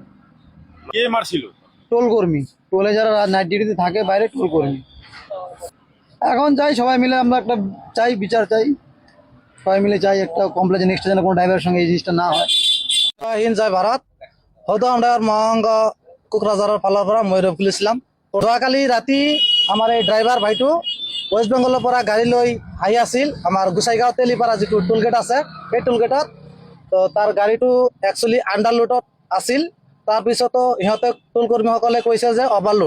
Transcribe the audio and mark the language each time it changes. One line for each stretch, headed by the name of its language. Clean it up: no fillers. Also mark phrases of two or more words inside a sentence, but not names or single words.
Bangla: কে মারছিল? টোল কর্মী, টোলে যারা
English: night duty
Bangla: থাকে বাইরে, টোল কর্মী। এখন চাই সবাই মিলে আমরা একটা চাই, বিচার চাই, সবাই মিলে চাই একটা কমপ্লেন, নেক্সট যেন কোনো ড্রাইভারের সঙ্গে এই জিনিসটা না হয়।
Assamese: জয় হিন্দ, জয় ভারত। হয়তো আমরা মহাঙ্গ কোকরাঝারের পালার পৰা ময়ূরভ খুলিছিলাম। যোৱাকালি ৰাতি আমাৰ এই ড্ৰাইভাৰ ভাইটো ৱেষ্ট বেংগলৰ পৰা গাড়ী লৈ আহি আছিল আমাৰ গোসাইগাঁও তেলিপাৰা যিটো টোলগেট আছে সেই টোলগেটত। তো তাৰ গাড়ীটো
English: actually underload
Assamese: আছিল। তাৰপিছতো সিহঁতে টোল কৰ্মীসকলে কৈছে যে অভাৰলোড।